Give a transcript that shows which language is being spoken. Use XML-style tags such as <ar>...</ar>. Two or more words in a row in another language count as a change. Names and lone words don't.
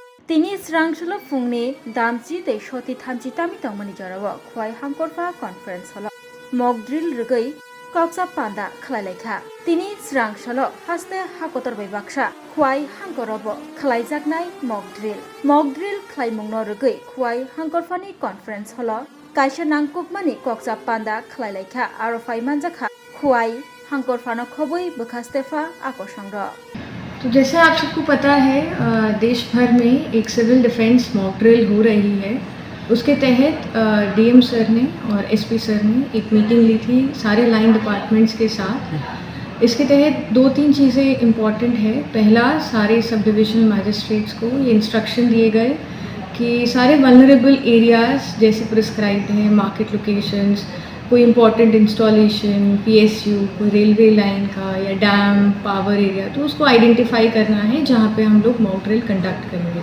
<trp>Tini srangshalo fungni damji de shoti thamji tami tongmani jarawa khwai hangkorfa conference holo</trp> <en>mock drill</en> <trp>rgui koksa panda khlailekha tini srangshalo haste hakotor bai baksa khwai hangkorobo khlaijaknai</trp> <en>mock drill</en> <trp>khlaimungno rgui khwai hangkorfani conference holo kaisa nangkukmani koksa panda khlailekha aro faimanjakha khwai hangkorfano khobui bukhastefa akosangro।</trp> <hi>तो जैसे आप सबको पता है देश भर में एक</hi> <en>civil defence mock drill</en> <hi>हो रही है। उसके तहत</hi> <en>DM sir</en> <hi>ने और</hi> <en>SP sir</en> <hi>ने एक मीटिंग ली थी सारे</hi> <en>line departments</en> <hi>के साथ। इसके तहत 2-3 चीज़ें इम्पॉर्टेंट है। पहला, सारे</hi> <en>sub divisional magistrates</en> <hi>को ये इंस्ट्रक्शन दिए गए कि सारे</hi> <en>vulnerable areas</en> <hi>जैसे प्रिस्क्राइब्ड हैं,</hi> <en>market locations,</en> <hi>कोई</hi> <en>important installation, PSU,</en> <hi>कोई</hi> <en>railway line</en> <hi>का या</hi> <en>dam, power area,</en> <hi>तो उसको आइडेंटिफाई करना है जहाँ पे हम लोग</hi> <en>mock drill conduct</en> <hi>करेंगे।</hi>